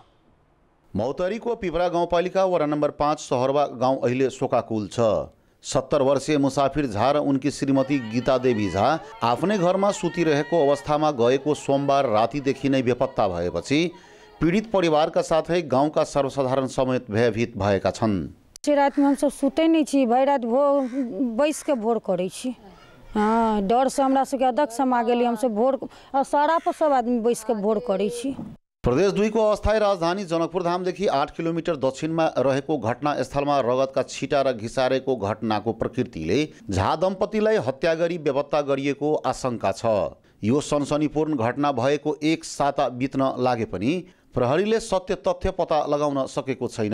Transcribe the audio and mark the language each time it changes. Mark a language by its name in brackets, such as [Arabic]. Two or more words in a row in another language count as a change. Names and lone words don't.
[Nepali] महोत्तरीको पिपरा गाउँपालिका वडा नम्बर 5 सहरवा गाउँ अहिले शोकाकुल छ। 70 वर्षीय मुसाफिर झा र उनकी श्रीमती गीता देवी झा आफ्नै घरमा सुतिरहेको अवस्थामा गएको सोमबार रातिदेखि नै बेपत्ता भएपछि पीडित परिवारका साथै गाउँका सर्वसाधारण समेत भयभीत भएका छन्। [Maithili] रात में हम सब सुते नहीं छी, भर रात बैस के भोर करे छी। हाँ, डर से हमरा सबके अदक समा गेली, हम सब भोर सारा पर सब आदमी बैस के भोर करे छी। [Nepali] प्रदेश 2 को अस्थायी राजधानी जनकपुर धामदेखि 8 किलोमिटर दक्षिणमा रहेको घटनास्थलमा रगतका छिटा र घिसारेको घटनाको प्रकृतिले झा दम्पतिलाई हत्या गरी बेपत्ता गरिएको आशंका छ। यो सनसनीपूर्ण घटना भएको 1 साता बित्न लागे पनि प्रहरीले सत्य तथ्य पत्ता लगाउन सकेको छैन।